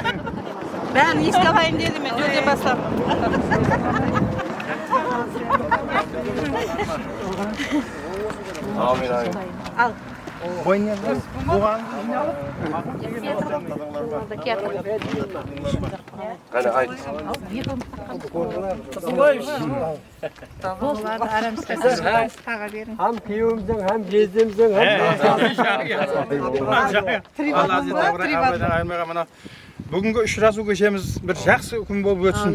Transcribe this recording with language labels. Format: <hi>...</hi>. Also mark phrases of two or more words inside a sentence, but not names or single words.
<kk>Бәрін еске алайын дедім мен өте бастап. Амин. Ал. Бұған қане айт.</kk> <uz>Ham kuyovimizдің, ham жездеміздің, ham Bugungi uchrashuv kechamiz bir yaxshi kun bo'lib o'tsin.</uz>